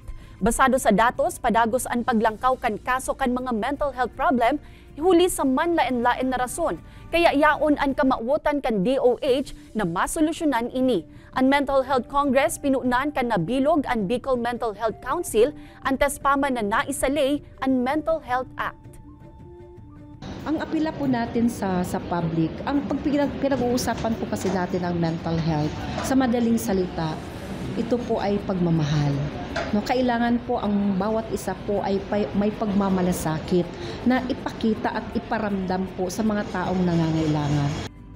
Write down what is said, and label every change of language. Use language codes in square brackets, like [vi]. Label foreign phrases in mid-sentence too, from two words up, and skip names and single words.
[bik] Basado sa datos, padagos ang paglangkaw kan kaso kan mga [en] mental health problem [bik] huli sa manlain-lain na rason. Kaya yaon ang kamauotan kan DOH na masolusyonan ini. Ang Mental Health Congress pinunan kan nabilog ang Bicol Mental Health Council antes pa man na naisalay ang Mental Health Act. [tl] Ang apila po natin sa public, ang pinag-uusapan po kasi natin ang [en] mental health, [tl] sa madaling salita, ito po ay pagmamahal. No, kailangan po ang bawat isa po ay may pagmamalasakit na ipakita at iparamdam po sa mga taong nangangailangan.